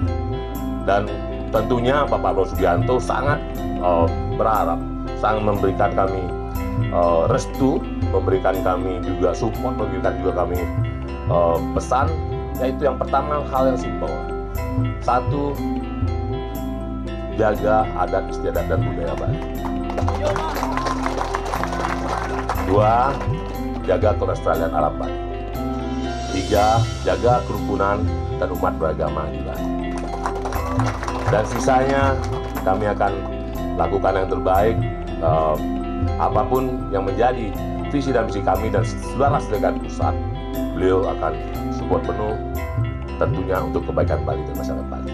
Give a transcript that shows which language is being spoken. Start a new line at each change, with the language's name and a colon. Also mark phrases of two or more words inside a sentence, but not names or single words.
Indonesian: Dan tentunya Bapak Prabowo Subianto sangat berharap, sangat memberikan kami restu, memberikan kami juga support, memberikan juga kami pesan, yaitu yang pertama hal yang simpel. Satu, jaga adat istiadat dan budaya Bali. Dua, jaga kelestarian alam Bali. Tiga, jaga kerukunan dan umat beragama di Bali. Dan sisanya kami akan lakukan yang terbaik, apapun yang menjadi visi dan misi kami, dan setelah dengan pusat, beliau akan support penuh tentunya untuk kebaikan Bali dan masyarakat Bali.